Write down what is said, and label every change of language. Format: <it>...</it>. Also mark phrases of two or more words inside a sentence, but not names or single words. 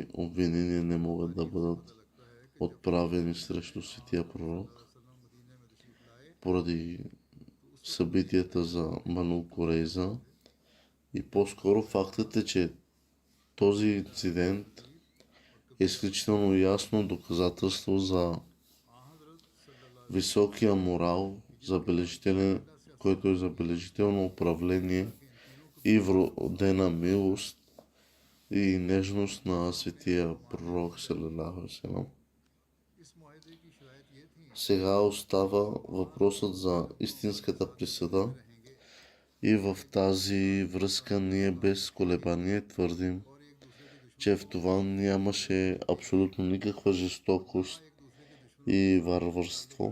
<bg>обвинения не могат да бъдат отправени срещу светия пророк поради събитията за Бану Курейза, и по-скоро фактът е, че този инцидент е изключително ясно доказателство за високия морал, който е забележително управление и вродена милост и нежност на светия пророк</bg> <ar>صلى الله عليه وسلم.</ar> <bg>Сега остава въпросът за истинската присъда и в тази връзка ние без колебание твърдим, че в това нямаше абсолютно никаква жестокост и варварство.</bg>